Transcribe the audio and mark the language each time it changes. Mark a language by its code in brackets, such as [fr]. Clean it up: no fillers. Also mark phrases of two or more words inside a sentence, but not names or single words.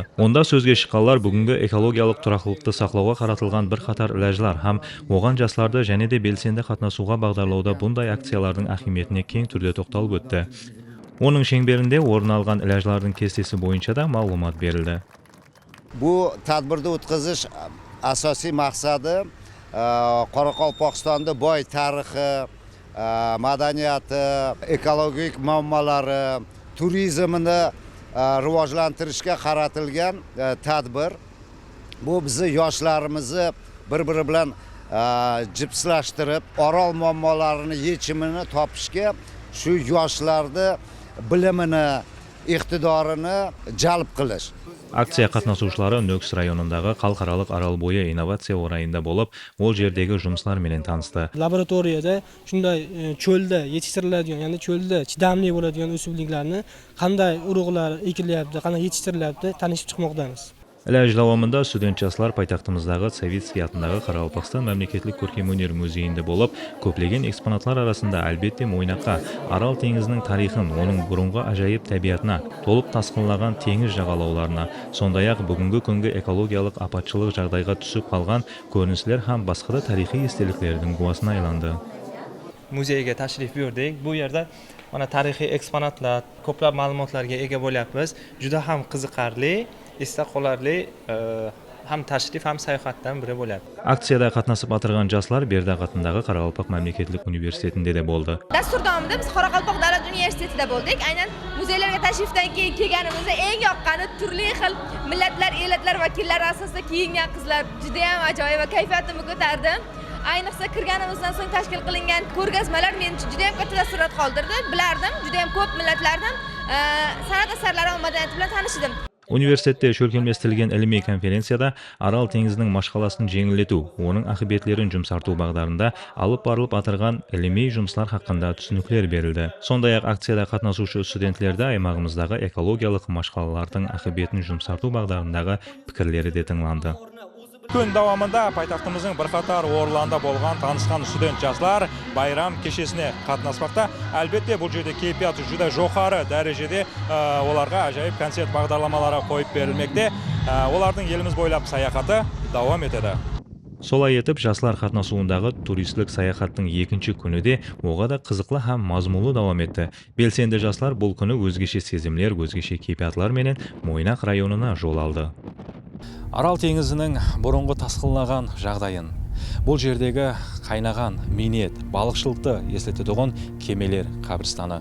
[kaa] Онда сөзге шыққандар бүгінгі экологиялық тұрақтылықты сақлауға қаратылған бір қатар ләжлар һәм оған жастарды және де белсенді қатынасуға бағдарлауда бұндай акциялардың ахиметіне кең түрде тоқталып өтті. Оның шеңберінде орын алған ләжлардың кестесі бойынша да мағлұмат берілді. [uz] Bu tadbirda o'tkazish asosiy maqsadi Qoraqalpog'istonda boy tarixi, madaniyati, ekologik muammolari, turizmini rivojlantirishga qaratilgan tadbir. Bu bizni yoshlarimizni bir-biri bilan jipslashtirib, Orol muammolarini yechimini topishga, shu yoshlarni bilimini, iqtidorini jalb qilish. [kaa] Акция қатынасушылары Нөкіс районындағы халықаралық Арал бойы инновация орайында болып, ол жердегі жұмыслар менен танысты. [uz] Laboratoriyada shunday cho'lda yetishtiriladigan, ya'ni cho'lda chidamli bo'ladigan o'simliklarni qanday urug'lar ekilyapti, qanday yetishtiryapti, tanishib chiqmoqdamiz. Ләж davomында студент жастар пайтақтымыздағы Советский атындағы Қарақалпақстан мемлекеттік көркемөнер музейінде болып, көптеген экспонатлар арасында әлбетте Мойнаққа, Арал теңізінің тарихын, оның бұрынғы ажайып табиғатына, толып тасқынлаған теңіз жағалауларына, сондай-ақ бүгінгі күнгі экологиялық апатшылық жағдайға түсіп қалған көріністер һәм басқа да тарихи естеліктердің куәсіне айланды. Muzeyga tashrif buyurdik. Bu yerda mana tarixiy eksponatlar, ko'plab ma'lumotlarga ega bo'lyapmiz. Juda ham qiziqarli, esda qolarli ham tashrif ham sayohatdan biri bo'ladi. Aksiyada qatnasib o'tirgan yoshlar Berdaq atындағы Qoraqalpoq mamlakatlik universitetida de bo'ldi. Dastur davomida biz Qoraqalpoq davlat universitetida bo'ldik. Aynan muzeylarga tashrifdan keyin kelganimizda eng yoqqani turli xil millatlar, elatlar vakillari asosida kiyingan qizlar juda ham ajoyib va kayfiyatimni ko'tardi. Ayniqsa kirganimizdan so'ng tashkil qilingan ko'rgazmalar men juda ham katta taassurot qoldirdi. Bilardim, juda ham ko'p millatlardan san'at asarlari va madaniyati bilan tanishdim. [kaa] Universitetте шөлкемлестірілген [uz] ilmiy konferensiyada [kaa] Арал теңізінің машқаласын жеңілдету, оның ақыбетлерін жұмсарту бағдарында алып барылып атырған ilmiy жұмыслар хақында түсініктер берілді. Сондай-ақ акцияда қатнасушы студенттерді аймағымыздағы экологиялық машқалалардың ақыбетін жұмсарту бағдарындағы пікірлері де тыңланды. [uz] Күн davomida poytaxtimizning bir qator o'rinlarida bo'lgan tanishgan student yoshlar bayram kechasine qatnashmoqda. Albatta bu yerda kayfiyat juda yuqori darajada ularga ajoyib konsert бағдарламалары qo'yib berilmoqda. Ularning elimiz bo'ylab sayohati davom etadi. [kaa] Солай етіп, жаслар қатнасуындағы туристік саяхаттың екінші күні де оға да қызықлы һәм мазмұлы давам етті. Белсенді жаслар бұл күні өзгеше сезімлер, өзгеше кайфиятлар менен Мойнақ районына жол алды. Арал теңізінің бұрынғы тасқынлаған жағдайын, бұл жердегі қайнаған минет, балықшылықты естетедіғын кемелер қабірстаны.